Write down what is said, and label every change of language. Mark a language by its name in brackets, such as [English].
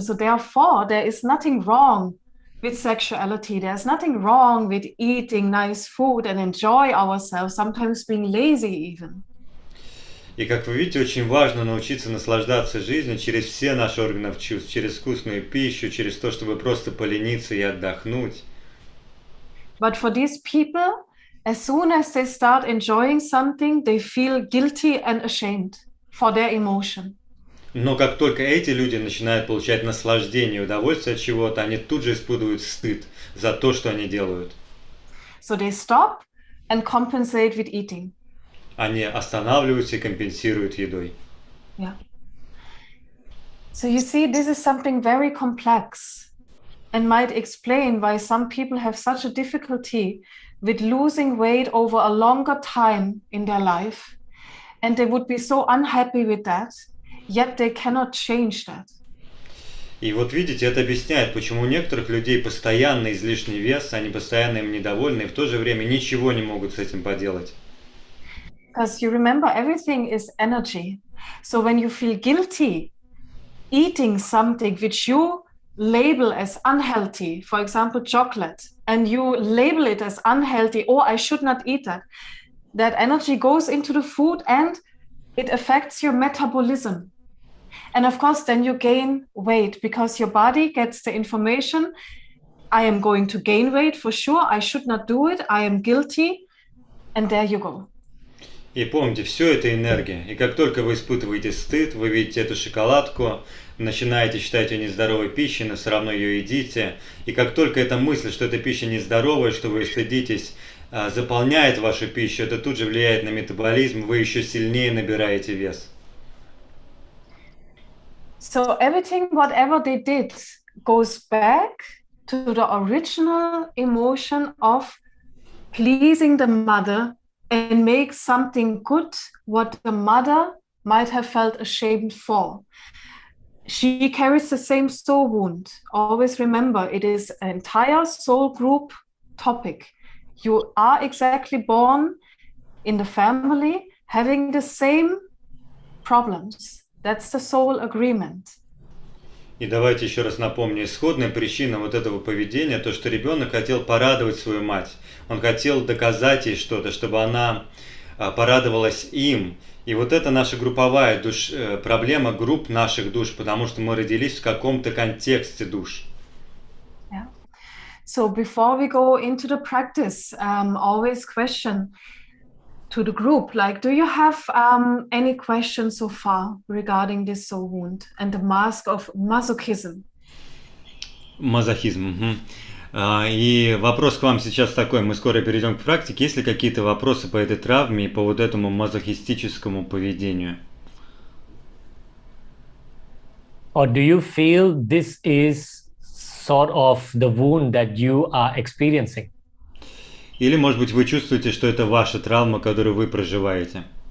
[English] So therefore, there is nothing wrong with sexuality. There's nothing wrong with eating nice food and enjoy ourselves, sometimes being lazy even. [Russian] И как вы видите, очень важно научиться наслаждаться жизнью через все наши органы чувств, через вкусную пищу, через то, чтобы просто полениться и отдохнуть. [English] But for these people, as soon as they start enjoying something, they feel guilty and ashamed for their emotion. [Russian] Но как только эти люди начинают получать наслаждение и удовольствие от чего-то, они тут же испытывают стыд за то, что они делают. [English] So they stop and compensate with eating. [Russian] Они останавливаются и компенсируют едой. [English] Yeah. So you see, this is something very complex and might explain why some people have such a difficulty with losing weight over a longer time in their life. And they would be so unhappy with that, yet they cannot change that. [Russian] И вот видите, это объясняет, почему у некоторых людей постоянно излишний вес, они постоянно им недовольны, и в то же время ничего не могут с этим поделать. [English] Because you remember, everything is energy. So when you feel guilty eating something which you label as unhealthy, for example, chocolate, and you label it as unhealthy, oh, I should not eat that, that energy goes into the food and it affects your metabolism. And of course, then you gain weight because your body gets the information, I am going to gain weight for sure, I should not do it, I am guilty, and there you go. [Russian] И помните, все это энергия. И как только вы испытываете стыд, вы видите эту шоколадку, начинаете считать ее нездоровой пищей, но все равно ее едите. И как только эта мысль, что эта пища нездоровая, что вы стыдитесь, заполняет вашу пищу, это тут же влияет на метаболизм, вы еще сильнее набираете вес. [English] So everything, whatever they did, goes back to the original emotion of pleasing the mother and make something good what the mother might have felt ashamed for. She carries the same soul wound. Always remember, it is an entire soul group topic. You are exactly born in the family having the same problems. That's the soul agreement. [Russian] И давайте еще раз напомню, исходная причина вот этого поведения, то, что ребенок хотел порадовать свою мать. Он хотел доказать ей что-то, чтобы она порадовалась им. И вот это наша групповая проблема групп наших душ, потому что мы родились в каком-то контексте душ. [English] Yeah. So before we go into the practice, always question to the group, like, do you have any questions so far regarding this soul wound and the mask of masochism? [Russian] Мазохизм. Угу. И вопрос к вам сейчас такой, мы скоро перейдем к практике. Есть ли какие-то вопросы по этой травме и по вот этому мазохистическому поведению? [English] Or do you feel this is sort of the wound that you are experiencing? [Russian] Или, может быть, вы чувствуете, что это ваша травма, которую вы проживаете?